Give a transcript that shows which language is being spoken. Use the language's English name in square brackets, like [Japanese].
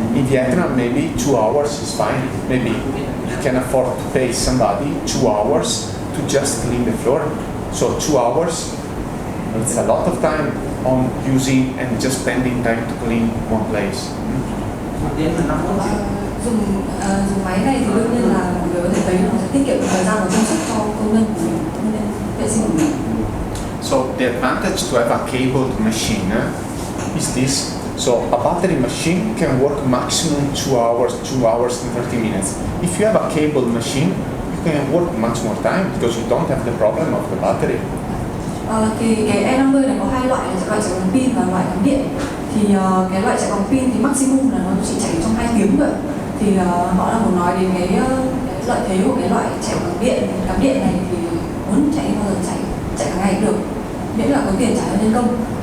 [English] In Vietnam, maybe 2 hours is fine. Maybe you can afford to pay somebody 2 hours to just clean the floor. So 2 hours, it's a lot of time on using and just spending time to clean one place. [Vietnamese] Dùng máy này thì đương nhiên là mọi người có thể thấy nó sẽ tiết kiệm thời gian và công sức cho công nhân của mình, công nhân vệ sinh của mình. [English] So the advantage to have a cabled machine is this. So a battery machine can work maximum 2 hours and 30 minutes. If you have a cabled machine, you can work much more time because you don't have the problem of the battery. [Vietnamese] Thì cái E50 này có hai loại, loại chạy bằng pin và loại cắm điện. Thì cái loại chạy bằng pin thì maximum là nó chỉ chạy trong 2 tiếng thôi. Thì họ đang muốn nói đến cái lợi thế của cái loại chạy bằng điện, cắm điện này thì muốn chạy bao giờ chạy cả ngày cũng được, miễn là có tiền trả cho nhân công.